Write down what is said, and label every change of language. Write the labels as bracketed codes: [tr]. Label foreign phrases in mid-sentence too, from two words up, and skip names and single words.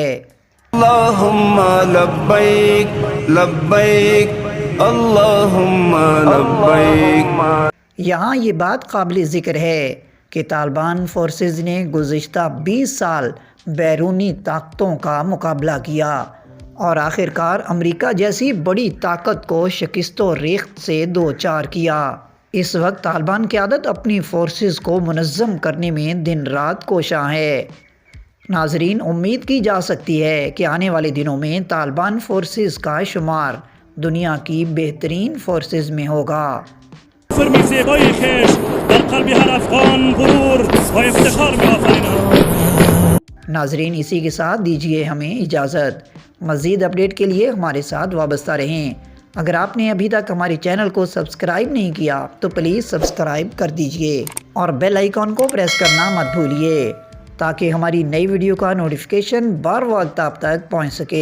[ar] اللہم لبیک لبیک اللہم لبیک۔ [ur] یہاں یہ بات قابل ذکر ہے کہ طالبان فورسز نے گزشتہ 20 سال بیرونی طاقتوں کا مقابلہ کیا اور آخرکار امریکہ جیسی بڑی طاقت کو شکست و ریخت سے دوچار کیا۔ اس وقت طالبان قیادت اپنی فورسز کو منظم کرنے میں دن رات کوشاں ہے۔ ناظرین، امید کی جا سکتی ہے کہ آنے والے دنوں میں طالبان فورسز کا شمار دنیا کی بہترین فورسز میں ہوگا۔ [fa] فرمی زیبای خیش در قلب ہر افغان غرور و افتخار میں آفرینا۔ [ur] ناظرین، اسی کے ساتھ دیجیے ہمیں اجازت۔ مزید اپڈیٹ کے لیے ہمارے ساتھ وابستہ رہیں۔ اگر آپ نے ابھی تک ہمارے چینل کو سبسکرائب نہیں کیا تو پلیز سبسکرائب کر دیجیے اور [en] bell icon [ur] کو پریس کرنا مت بھولیے تاکہ ہماری نئی ویڈیو کا نوٹیفیکیشن بر وقت آپ تک پہنچ سکے۔